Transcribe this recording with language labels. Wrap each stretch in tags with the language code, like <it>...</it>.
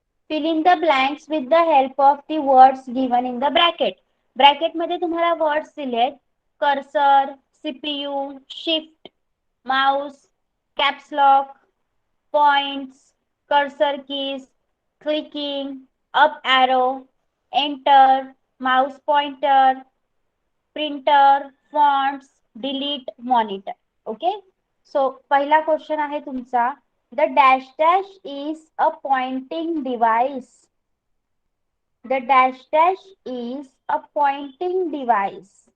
<en>Fill in the blanks with the help of the words given in the bracket.</en> <mr>Bracket मध्ये तुम्हाला words दिलेत.</mr> <en>Cursor, CPU, shift, mouse, caps lock, points, cursor keys, clicking, up arrow, enter, mouse pointer, printer, fonts, delete, monitor. Okay.</en> <mr>So पहिला question आहे तुमचा.</mr> <en>The dash dash is a pointing device. The dash dash is a pointing device.</en>